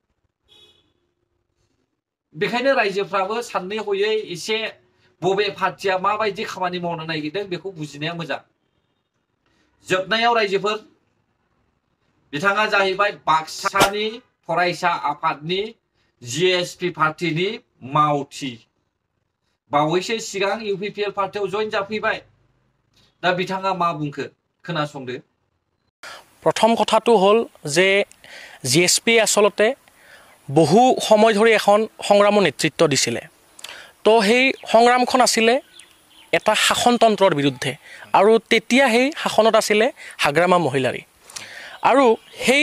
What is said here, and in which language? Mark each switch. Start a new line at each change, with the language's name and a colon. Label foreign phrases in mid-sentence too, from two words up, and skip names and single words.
Bodo: बेखायनो रायजोफ्राबो साननै हयै एसे बबे पार्टिया माबायदि खामानि मावनो नागिरदों बेखौ बुजिनाया मोजां जोबनायाव रायजोफोर बिथाङा जाहैबाय बाक्सानि फरायसा आफादनि GSP पार्टिनि मावथि बावैसो सिगां UPPL पार्टियाव जइन जाफैबाय दा बिथाङा मा बुंखो खोनासंदो
Assamese: प्रथम কথাটো হল যে GSP আসলতে বহু সময় ধৰি এখন সংগ্ৰামৰ নেতৃত্ব দিছিলে তো সেই সংগ্ৰামখন আছিলে এটা শাসনতন্ত্ৰৰ বিৰুদ্ধে আৰু তেতিয়া সেই শাসনত আছিলে হাগ্ৰামা মহিলাৰী আৰু সেই